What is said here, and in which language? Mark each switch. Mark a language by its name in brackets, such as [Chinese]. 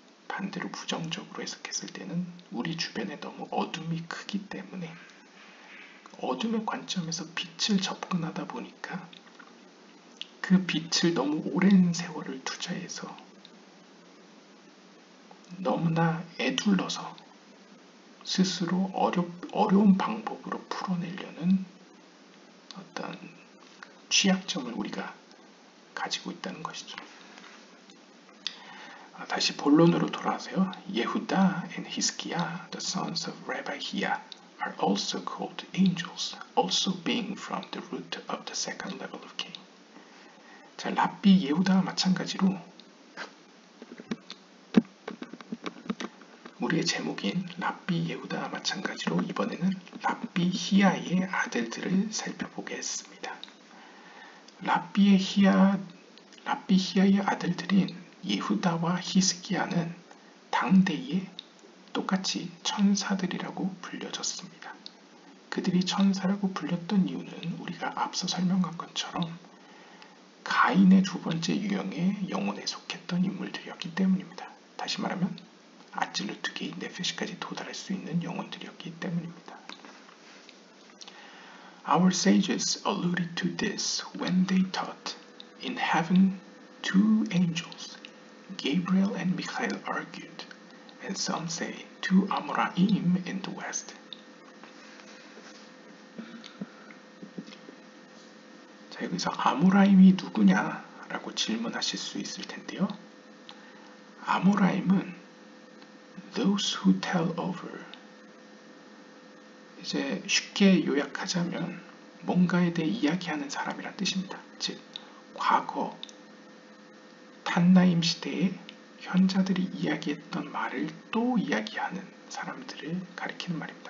[Korean] 반대로 부정적으로 해석했을 때는 우리 주변에 너무 어둠이 크기 때문에 어둠의 관점에서 빛을 접근하다 보니까 그 빛을 너무 오랜 세월을 투자해서 너무나 애둘러서 스스로 어려운 방법으로 풀어내려는 어떤 취약점을 우리가 가지고 있다는 것이죠. 다시 본론으로 돌아와서요. [English] 예후다 and Hizkiah, the sons of Rabbi Hiya, are also called angels, also being from the root of the second level of Cain. [Korean] 자, 랍비 예후다와 마찬가지로 우리의 제목인 랍비 예후다와 마찬가지로 이번에는 랍비 히야의 아들들을 살펴보겠습니다. 랍비 히야의 아들들인 예후다와 히스기야는 당대에 똑같이 천사들이라고 불려졌습니다. 그들이 천사라고 불렸던 이유는 우리가 앞서 설명한 것처럼 가인의 두 번째 유형의 영혼에 속했던 인물들이었기 때문입니다. 다시 말하면 아찔루트 게인 네페시까지 도달할 수 있는 영혼들이었기 때문입니다. [English] Our sages alluded to this when they taught in heaven two angels, Gabriel and Michael argued, and some say two Amoraim in the west. [Korean] 자, 여기서 아모라임이 누구냐라고 질문하실 수 있을 텐데요. [English] 아모라임은 those who tell over. [Korean] 이제 쉽게 요약하자면 뭔가에 대해 이야기하는 사람이란 뜻입니다. 즉 과거 탄나임 시대에 현자들이 이야기했던 말을 또 이야기하는 사람들을 가리키는 말입니다.